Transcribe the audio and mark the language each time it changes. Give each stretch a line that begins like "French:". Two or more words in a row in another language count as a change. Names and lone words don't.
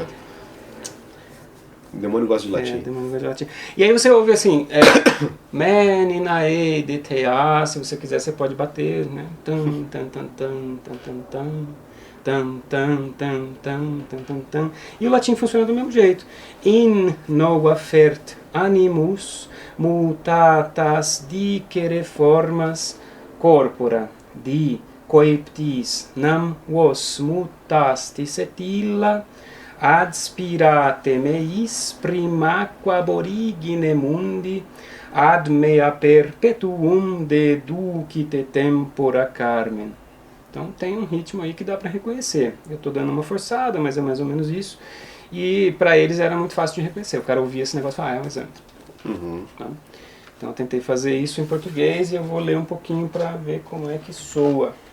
Portuguese: tudo o demônio gosta de latim. O demônio gosta de latim. E aí você ouve assim,
Greek: meninae de thea,
Portuguese: se você quiser você pode bater, né? Tan, tan, tan, tan, tan, tan, tan. Tan, tan, tan, tan, tan, tan, tan. E o latim funciona do mesmo jeito.
Latin: In nova fert animus mutatas dicere formas corpora di coeptis nam vos mutastis et illa adspirate meis primaque aborigine mundi ad mea perpetuum deducite tempora carmen.
Portuguese: Então tem um ritmo aí que dá para reconhecer. Eu estou dando uma forçada, mas é mais ou menos isso. E para eles era muito fácil de reconhecer. O cara ouvia esse negócio e falava, é um exâmetro. Tá? Então eu tentei fazer isso em português e eu vou ler um pouquinho para ver como é que soa.